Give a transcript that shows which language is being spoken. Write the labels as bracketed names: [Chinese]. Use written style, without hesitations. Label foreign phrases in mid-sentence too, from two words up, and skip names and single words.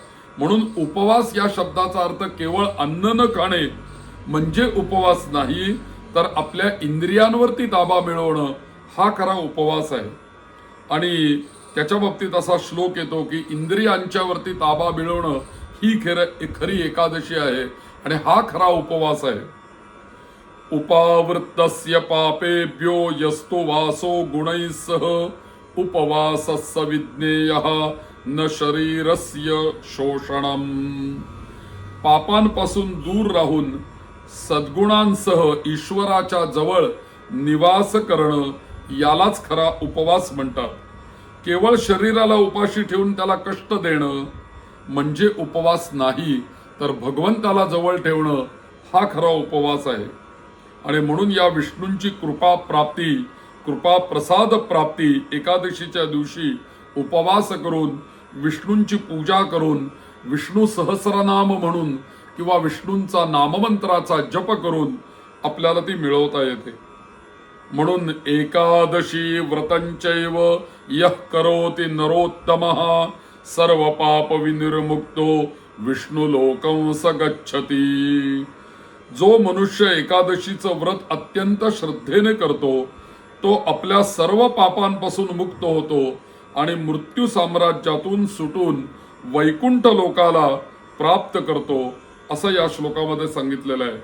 [Marathi] म्हणून उपवास या शब्दाचा अर्थ केवळ अन्न न खाणे म्हणजे उपवास नाही, तर आपल्या इंद्रियांवरती ताबा मिळवणं हा खरा उपवास आहे. आणि त्याच्या बाबतीत असा श्लोक येतो की इंद्रियांच्या वरती ताबा मिळवणं ही खरी एकादशी आहे आणि हा खरा उपवास आहे. [Sanskrit] उपावृत्तस्य पापेभ्यो यस्तु वासो गुणैः सह उपवासस्य विज्ञेयः न शरीरस्य शोषणम. [Marathi] पापांपासून दूर राहून सद्गुणांसह ईश्वराच्या जवळ निवास करणं यालाच खरा उपवास म्हणतात. केवळ शरीराला उपाशी ठेवून त्याला कष्ट देणं म्हणजे उपवास नाही, तर भगवंताला जवळ ठेवणं हा खरा उपवास आहे. आणि म्हणून या विष्णूंची कृपा प्राप्ती, कृपा प्रसाद प्राप्ती एकादशीच्या दिवशी उपवास करून, विष्णूंची पूजा करून, विष्णू सहस्रनाम म्हणून किंवा विष्णूंचा नाममंत्राचा जप करून आपल्याला ती मिळवता येते. [Sanskrit] म्हणून एकादशी व्रतंचैव यः करोति नरोत्तमः सर्व पाप विनिर्मुक्तो विष्णु लोकं स गच्छति. [Marathi] जो मनुष्य एकादशीचं व्रत अत्यंत श्रद्धेने करतो तो आपल्या सर्व पापांपासून मुक्त होतो आणि मृत्यू साम्राज्यातून सुटून वैकुंठ लोकाला प्राप्त करतो, असं या श्लोकामध्ये सांगितलेलं आहे.